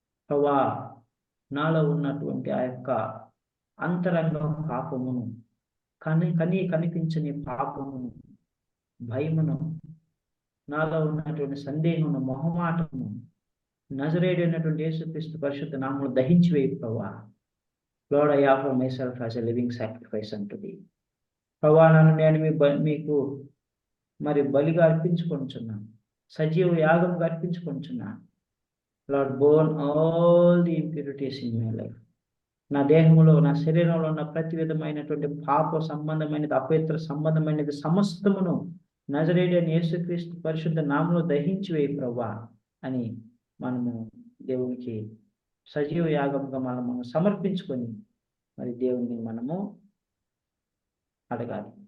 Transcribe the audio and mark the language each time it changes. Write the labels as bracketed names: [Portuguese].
[Telugu] ప్రభా నాలో ఉన్నటువంటి ఆ యొక్క అంతరంగ పాపమును, కనిపించని పాపమును, భయమును, నాలో ఉన్నటువంటి సందేహమును, మొహమాటము, నజరేయుడైనటువంటి యేసుక్రీస్తు పరిశుద్ధ నామములో దహించి వేయి ప్రభువా. [English] Lord, I offer myself as a living sacrifice unto thee. [Telugu] ప్రభువా నన్ను నేను మీకు మరి బలిగా అర్పించుకొనుచున్నాను, సజీవ యాగంగా అర్పించుకొనుచున్నాను. [English] Lord, burn all the impurities in my life. [Telugu] నా దేహంలో, నా శరీరంలో ఉన్న ప్రతి విధమైనటువంటి పాప సంబంధమైనది, అపవిత్ర సంబంధమైనది సమస్తమును నజరేయుడైన యేసుక్రీస్తు పరిశుద్ధ నామములో దహించి వేయి ప్రభువా అని మనము దేవునికి సజీవ యాగంగా మనము సమర్పించుకొని మరి దేవుని మనము అడగాలి.